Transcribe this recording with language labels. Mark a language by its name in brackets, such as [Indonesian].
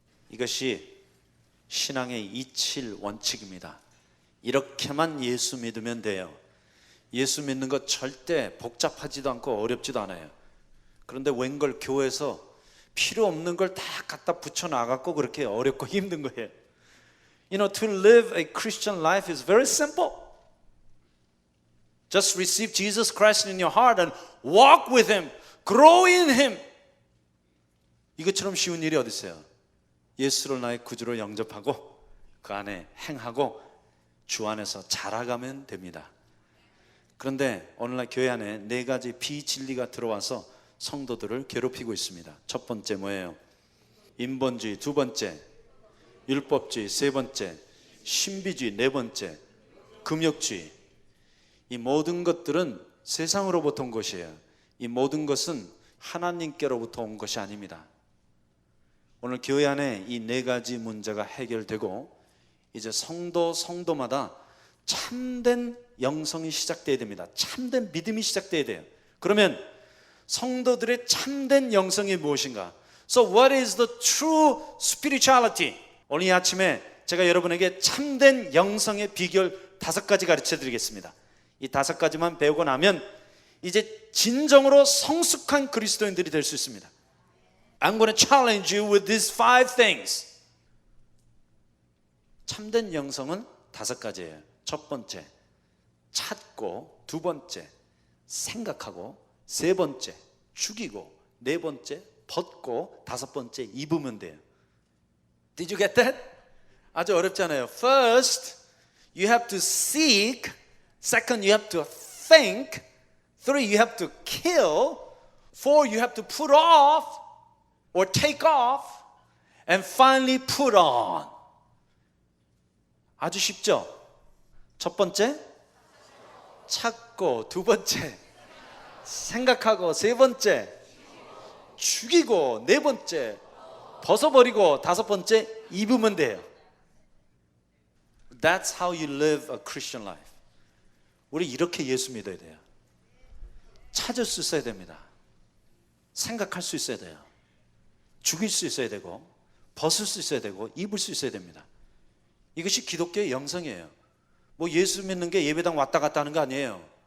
[Korean] 이것이 신앙의 이칠 원칙입니다. 이렇게만 예수 믿으면 돼요. 예수 믿는 것 절대 복잡하지도 않고 어렵지도 않아요. 그런데 웬걸 교회에서 필요 없는 걸 다 갖다 붙여놔갖고 그렇게 어렵고 힘든 거예요. [English] You know, to live a Christian life is very simple. Just receive Jesus Christ in your heart and walk with Him, grow in Him. [Korean] 이것처럼 쉬운 일이 어디 있어요? 예수를 나의 구주로 영접하고 그 안에 행하고 주 안에서 자라가면 됩니다. 그런데 오늘날 교회 안에 4가지 비진리가 들어와서 성도들을 괴롭히고 있습니다. 첫 번째 뭐예요? 인본주의. 두 번째 율법주의. 세 번째 신비주의. 네 번째 금욕주의. 이 모든 것들은 세상으로부터 온 것이에요. 이 모든 것은 하나님께로부터 온 것이 아닙니다. 오늘 교회 안에 이 4가지 문제가 해결되고 이제 성도마다 참된 영성이 시작돼야 됩니다. 참된 믿음이 시작돼야 돼요. 그러면 성도들의 참된 영성이 무엇인가? [English] So what is the true spirituality? [Korean] 오늘 이 아침에 제가 여러분에게 참된 영성의 비결 5가지 가르쳐 드리겠습니다. 이 5가지만 배우고 나면 이제 진정으로 성숙한 그리스도인들이 될 수 있습니다. [English] I'm going to challenge you with these 5 things. [Korean] 참된 영성은 5가지예요. 첫 번째, 찾고. 2번째, 생각하고. 3번째, 죽이고. 4번째, 벗고. 5번째, 입으면 돼요. [English] Did you get that? [Korean] 아주 어렵잖아요. [English] First, you have to seek. Second, you have to think. 3, you have to kill. 4, you have to put off or take off. And finally put on. [Korean] 아주 쉽죠? 첫 번째, 찾고. 2번째, 생각하고. 3번째, 죽이고. 4번째, 벗어버리고. 5번째, 입으면 돼요. [English] That's how you live a Christian life. [Korean] 우리 이렇게 예수 믿어야 돼요. 찾을 수 있어야 됩니다. 생각할 수 있어야 돼요. 죽일 수 있어야 되고, 벗을 수 있어야 되고, 입을 수 있어야 됩니다. 이것이 기독교의 영성이에요. 뭐 예수 믿는 게 예배당 왔다 갔다 하는 거 아니에요.